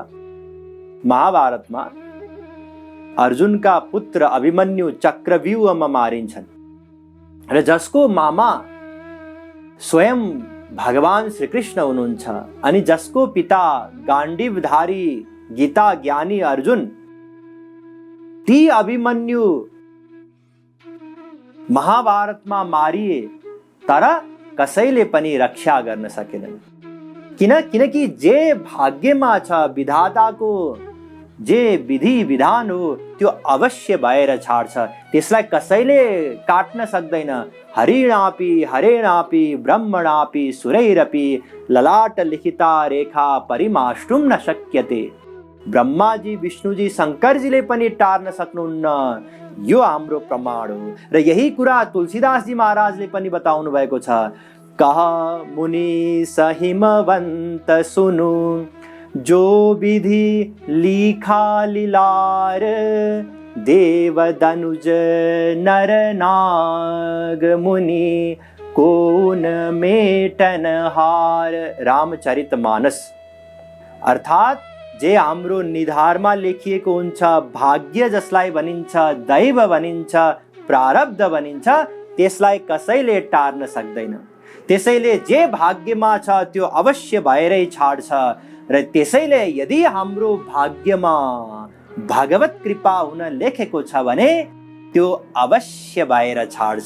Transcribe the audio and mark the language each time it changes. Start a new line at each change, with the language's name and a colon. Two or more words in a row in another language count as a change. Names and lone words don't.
Nepali: महाभारतमा अर्जुनका पुत्र अभिमन्यु चक्रव्यूहमा मारिन्छन् र जसको मामा स्वयं भगवान श्रीकृष्ण हुनुहुन्छ अनि जसको पिता गाण्डीवधारी गीता ज्ञानी अर्जुन, ती अभिमन्यु महाभारतमा मारिए तर कसैले पनि रक्षा गर्न सकेनन्। किनकि जे भाग्यमा छ, विधाताको जे विधि विधान हो त्यो अवश्य भएर छाड्छ, त्यसलाई कसैले काट्न सक्दैन।
Sanskrit: हरेणापि ब्रह्मणापि सुरैरपि ललाट लिखिता रेखा परिमाष्टुम न शक्यते।
Nepali: ब्रह्माजी, विष्णुजी, शङ्करजीले पनि टार्न सक्नुहुन्न। यो हाम्रो प्रमाण हो र यही कुरा तुलसीदासजी महाराजले पनि बताउनु भएको छ।
Awadhi: कह मुनि सहिमवन्त सुनु, जो विधि लिखा लीलार, देव दनुज नर नाग मुनि कोन मेटन हार।
Nepali: रामचरितमानस। अर्थात् जे हाम्रो निधारमा लेखिएको हुन्छ, भाग्य जसलाई भनिन्छ, दैव भनिन्छ, प्रारब्ध भनिन्छ, त्यसलाई कसैले टार्न सक्दैन। त्यसैले जे भाग्यमा छ त्यो अवश्य भएरै छाड्छ र त्यसैले यदि हाम्रो भाग्यमा भगवत कृपा हुन लेखेको छ भने त्यो अवश्य भएर छाड्छ।